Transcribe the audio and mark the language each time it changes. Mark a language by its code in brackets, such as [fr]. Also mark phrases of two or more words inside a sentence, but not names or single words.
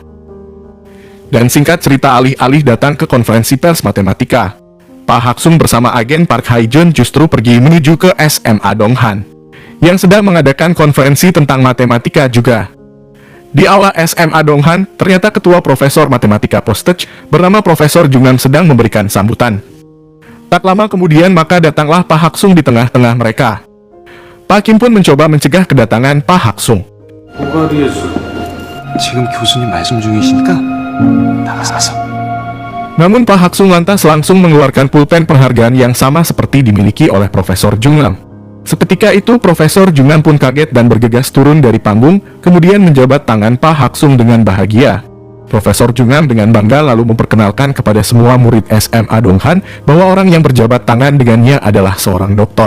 [id] Dan singkat cerita, alih-alih datang ke konferensi pers matematika, Pak Haksung bersama agen Park Hae-jeon justru pergi menuju ke SMA Donghan, yang sedang mengadakan konferensi tentang matematika juga. Di aula SMA Donghan, ternyata ketua profesor matematika Postech bernama Profesor Jungnam sedang memberikan sambutan. Tak lama kemudian maka datanglah Pak Haksung di tengah-tengah mereka. Pak Kim pun mencoba mencegah kedatangan Pak Haksung. [ko] 지금 교수님 말씀 중이시니까 나가서. [id] Namun Pak Haksung lantas langsung mengeluarkan pulpen penghargaan yang sama seperti dimiliki oleh Profesor Jungnam. Seketika itu Profesor Jungnam pun kaget dan bergegas turun dari panggung, kemudian menjabat tangan Pak Haksung dengan bahagia. Profesor Jungnam dengan bangga lalu memperkenalkan kepada semua murid SMA Donghan bahwa orang yang berjabat tangan dengannya adalah seorang doktor.